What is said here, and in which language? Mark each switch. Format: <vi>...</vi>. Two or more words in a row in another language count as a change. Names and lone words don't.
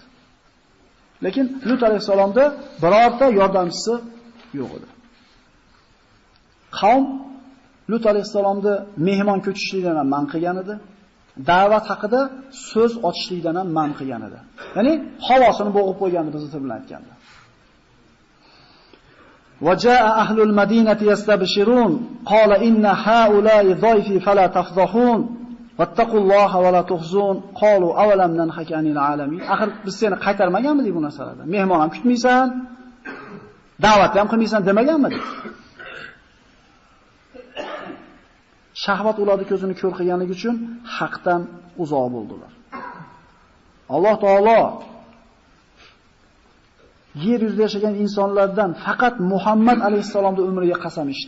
<uz>Lekin Lut alayhisolamda birorta yordamchisi yo'q edi. Qavm Lut alayhisolamni mehmon ko'chishlikdan ham man qilgan edi. Da'vat haqida so'z ochishlikdan ham man qilgan edi. Ya'ni havosini bo'g'ib qo'ygandi biz bilan aytganda.</uz> <ar>وجاء أهل المدينة يستبشرون قال إن هؤلاء ضيفي فلا تفضحون واتقوا الله ولا تخزون قالوا أولم ننهك عن العالمين.</ar> <uz>Axir biz seni qaytarmaganmidik bu narsalardan? Mehmon ham kutmaysan, da'vat ham qilmaysan demaganmidik? Shahvat ularni ko'zini ko'r qilganligi uchun haqdan uzoq bo'ldilar. Alloh taolo yer yuzida yashagan insonlardan faqat Muhammad alayhisolamning umriga qasam ichdi.</uz>